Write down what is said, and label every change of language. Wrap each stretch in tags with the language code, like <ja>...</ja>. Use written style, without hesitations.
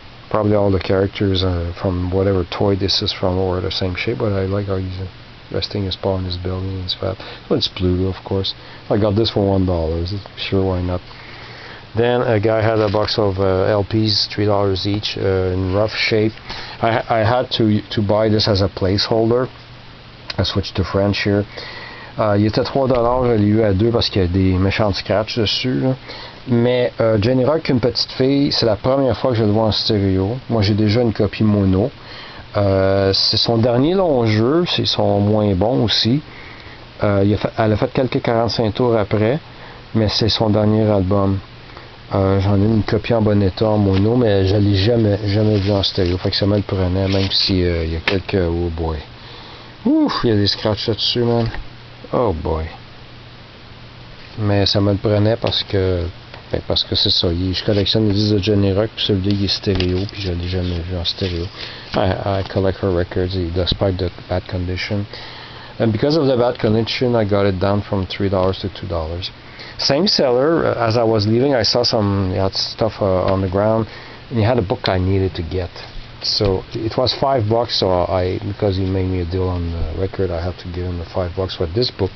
<en>Probably all the characters from whatever toy this is from are the same shape, but I like how he's resting his paw on his belly and his fat. Well, it's Pluto, of course. I got this for $1. Sure, why not? Then a guy had a box of LPs, $3 each, in rough shape. I had to buy this as a placeholder. I switched to French here.</en> <fr>Il était $3, je l'ai eu à 2 parce qu'il y a des méchants scratch dessus. Là. Mais Jenny Rock, une petite fille, c'est la première fois que je le vois en stéréo. Moi j'ai déjà une copie mono. C'est son dernier long jeu, c'est son moins bon aussi. Elle a fait quelques 45 tours après, mais c'est son dernier album. J'en ai une copie en bon état en mono, mais je l'ai jamais vu en stéréo. Fait que ça me le prenait, même si il y a quelques...</fr> <en>Oh boy.</en> <fr>Ouf, il y a des scratchs là-dessus, man. Oh boy. Mais ça me le prenait parce que c'est ça. Je collectionne les disques de Johnny Rock, puis celui-là il est stéréo, puis je l'ai jamais vu en stéréo.</fr> <en>I collect her records despite the bad condition. And because of the bad condition, I got it down from $3 to $2. Same seller. As I was leaving, I saw some stuff on the ground, and he had a book I needed to get. So it was $5. So because he made me a deal on the record, I had to give him the $5 for this book.</en>